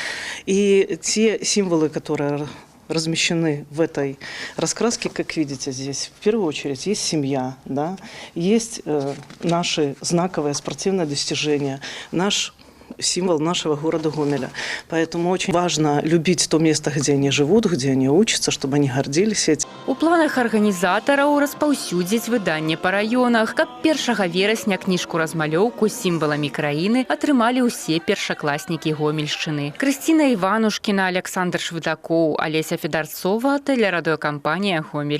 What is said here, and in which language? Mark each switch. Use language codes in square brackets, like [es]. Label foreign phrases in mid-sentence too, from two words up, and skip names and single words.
[ru] И те символы, которые размещены в этой раскраске, как видите здесь, в первую очередь есть семья, да? Есть наши знаковые спортивные достижения, наш символ нашего города Гомеля. Поэтому очень важно любить то место, где они живут, где они учатся, чтобы они гордились этим. [be] У планах арганізатараў распаўсюдзіць выданне па раёнах, каб 1 верасня кніжку-размалёўку з сімваламі краіны атрымалі ўсе першакласнікі Гомельшчыны. Крысціна Іванушкіна, Александр Швыдакоў, Алеся Федарцова, тэлерадыёкампанія «Гомель».